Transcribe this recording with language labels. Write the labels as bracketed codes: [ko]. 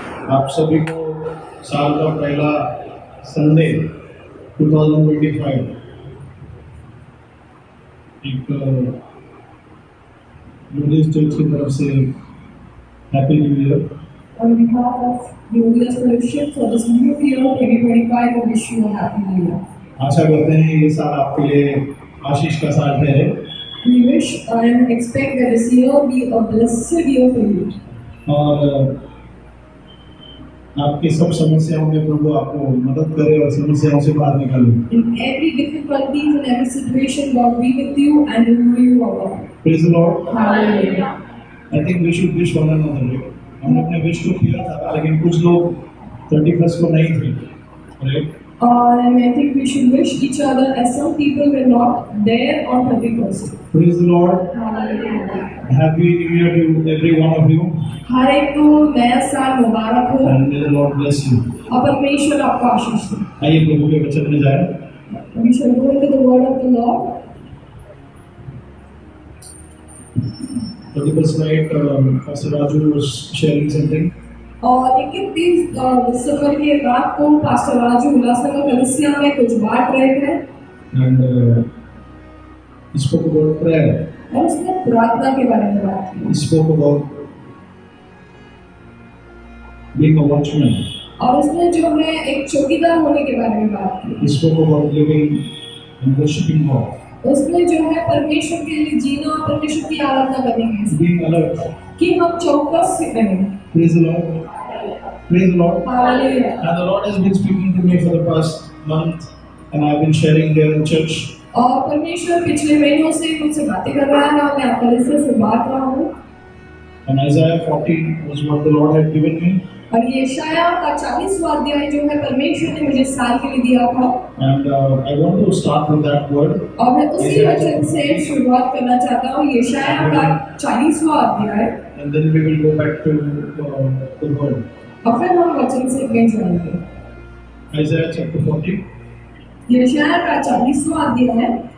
[hi] आप सभी को साल का पहला संडे 2025 एक बुद्धिस्ट चर्च की तरफ से [en] Happy new year. On behalf of Glorious Fellowship for this new year 2025, I wish you a happy new year. [hi] आशा करते हैं ये साल आपके लिए आशीष का साल ठहरे। [en] We wish and expect that this year be a blessed year for you. [hi] और आपकी सब समस्याओं में प्रभु आपको मदद करे और समस्याओं से बाहर निकाले। [en] In every difficulties and every situation, God be with you and deliver you out. Praise the Lord. Hallelujah. I think we should wish one another. [hi] हमने अपने विश को किया था, लेकिन कुछ लोग 31st को नहीं थे, right? [en] And I think we should wish each other as some people were not there on 31st. Praise the Lord. Hallelujah. Happy New Year to every one of you. [hi] हर एक को नया साल मुबारक हो [en] And may the Lord bless you. [hi] और परमेश्वर आपको आशीष दे। आइए प्रभु के वचन में जाएं। [en] We shall go into the word of the Lord. 31st night, Pastor Raju was sharing something. [hi] और 31 दिसंबर की रात को पास्टर राजू उल्लासनगर कलीसिया में कुछ बांट रहे थे [en] And he spoke about prayer. [hi] और उसने प्रार्थना के बारे में बात की [en] He spoke about being a watchman. [hi] और उसने जो है एक चौकीदार होने के बारे में बात की। [en] He spoke about living and worshiping God. [hi] उसने जो है परमेश्वर के लिए जीना और परमेश्वर की आराधना करने की [en] Being alert. [hi] कि हम चौकस से रहें। [en] Praise the Lord. Praise the Lord. [hi] Hallelujah. [en] And the Lord has been speaking to me for the past month, and I've been sharing here in church. [hi] और परमेश्वर पिछले महीनों से मुझसे बातें कर रहा है और मैं कलीसिया से बात रहा हूँ। [en] And Isaiah 40 was what the Lord had given me. [hi] और यशायाह का 40वां अध्याय जो है परमेश्वर ने मुझे साल के लिए दिया था। [en] And I want to start with that word. [hi] और मैं उसी वचन से शुरुआत करना चाहता हूँ यशायाह का 40वां अध्याय। [en] And then we will go back to the word. [hi] और फिर हम वचन से आगे जाएंगे। [en] Isaiah chapter 40. [hi] यशायाह का 40वां अध्याय।